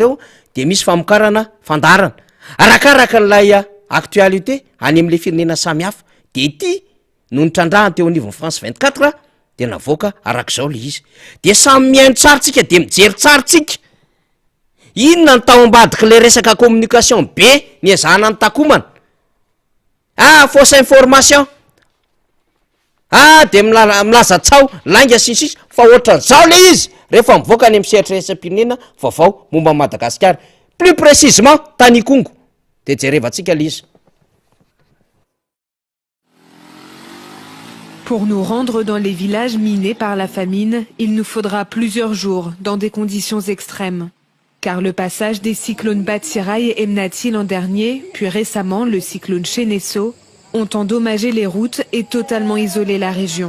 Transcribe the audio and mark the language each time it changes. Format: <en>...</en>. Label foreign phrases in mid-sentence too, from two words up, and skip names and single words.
<mg>reo de misy famokarana fandarana arakaraka n'lay actualité any am'le firenena samihafa de ty no nitrandrahany teo anivon'ny France 24 de navoaka arak'izao le izy de samy mihaino tsara tsika de mijery tsara tsika inona ny tao ambadiky le resaka communication be ny ezahana ny takomana</mg> <fr>fausse information</fr> <mg>de milaza tsao lainga sisisa fa ohatran'izao le izy rehefa mivoaka any am'sehatresampirenena vaovao momba Madagasikara</mg> <fr>plus précisement</fr> <mg>tany Kongo de jerevantsika le izy.</mg> <fr>Pour nous rendre dans les villages minés par la famine, il nous faudra plusieurs jours dans des conditions extrêmes. Car le passage des cyclones Batsirai et Emnati l'an dernier, puis récemment le cyclone Cheneso, ont endommagé les routes et totalement isolé la région.</fr>